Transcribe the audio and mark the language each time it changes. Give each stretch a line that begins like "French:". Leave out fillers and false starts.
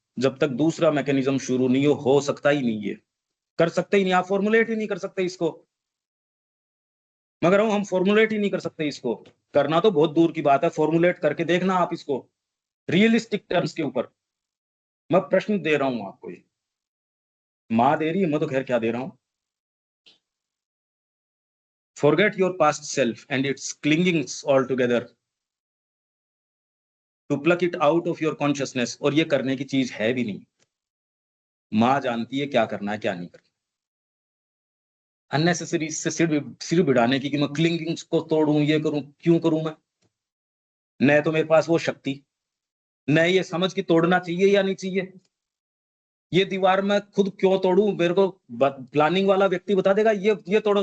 Hindi: जब तक दूसरा मैकेनिज़्म शुरू नहीं हो सकता ही नहीं ये। कर सकते ही नहीं, आप फ़ॉर्मुलेट ही नहीं कर सकते इसको। मैं कह रहा हूँ हम फ़ॉर्मुलेट ही नहीं कर सकते इसको। करना तो बहुत दूर की बात है, फ़ॉर्मुलेट करके देखना आप इसको, रियलिस्टिक टर्म्स के ऊपर। मैं प्रश्न दे रहा हूँ आपको ये। माँ दे रही है, मैं तो ख़ैर क्या दे रहा हूँ।
English: Forget your past self and its clingings altogether to pluck it out of your consciousness
Hindi: और ये करने की चीज़ है भी नहीं। माँ जानती है क्या करना है, क्या नहीं करना। अननेसेसरी इससे सिर भिड़ाने की कि मैं क्लिंगिंग्स को तोड़ूँ, ये करूँ, क्यों करूँ मैं? न तो मेरे पास वो शक्ति, न ये समझ कि तोड़ना चाहिए या नहीं चाहिए। ये दीवार मैं खुद क्यों तोड़ूँ? मेरे को ब प्लानिंग वाला व्यक्ति बता देगा ये तोड़ो।